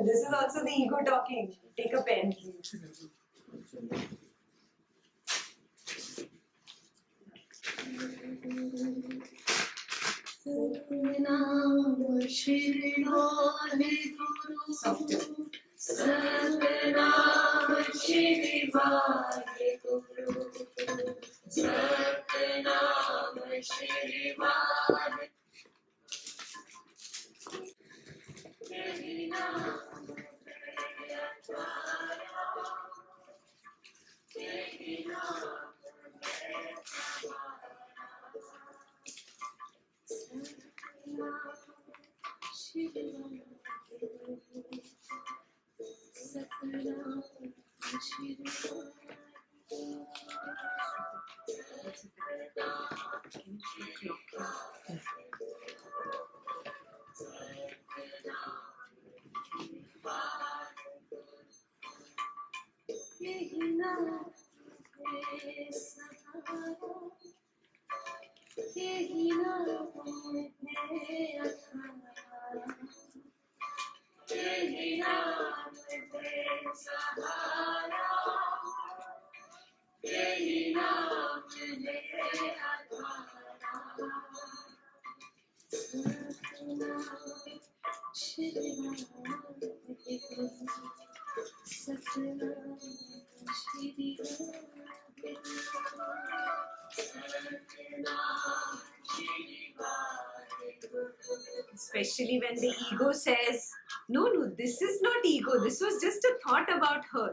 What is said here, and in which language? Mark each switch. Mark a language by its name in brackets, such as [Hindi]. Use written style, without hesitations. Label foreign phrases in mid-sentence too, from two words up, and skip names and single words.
[English] This is also the ego talking. Take a pen, please. Softer. [Punjabi] ਸਤਿਨਾਮ ਸ੍ਰੀ ਵਾਹਿਗੁਰੂ, ਸਤਿਨਾਮ ਸ੍ਰੀ ਵਾਹਿਗੁਰੂ. [Hindi] तेही नाम है आत्मया, तेही नाम है समया. [Punjabi] ਸਤਿਨਾਮ ਸ੍ਰੀ ਵਾਹਿਗੁਰੂ. ਸਤਿਨਾਮ ਸ੍ਰੀ [Hindi] यही नाम है सहारा, यही नाम है आधारा, यही नाम है सहारा, यही नाम है आधारा. [Punjabi] ਸ੍ਰੀ ਸਤਿਨਾਮ ਸ੍ਰੀ [English] Especially when the ego says, no, no, this is not ego. This was just a thought about her.